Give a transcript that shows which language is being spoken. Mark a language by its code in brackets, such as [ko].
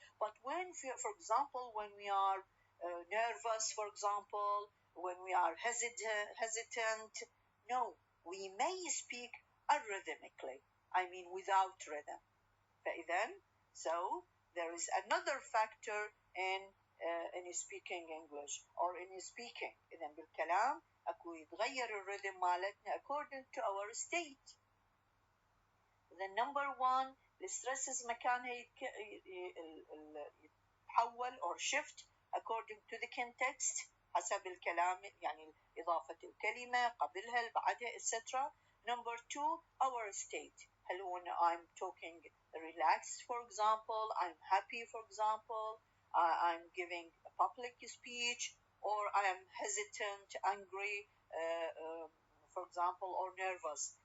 [en] But when, for example, when we are nervous, for example, when we are hesitant, no, we may speak arrhythmically. I mean without rhythm. فإذن, so there is another factor in speaking English or in speaking. [ar] إذن بالكلام أكو يتغير الرhythm مالتنا [en] according to our state. The number one, [ar] الستريسز مكانها يتحول or shift [en] according to the context [ar] حسب الكلام، يعني إضافة الكلمة قبلها بعدها etc. [en] Number two, our state. هل when I'm talking relaxed, for example, I'm happy, for example, I'm giving a public speech, or I am hesitant, angry, for example, or nervous.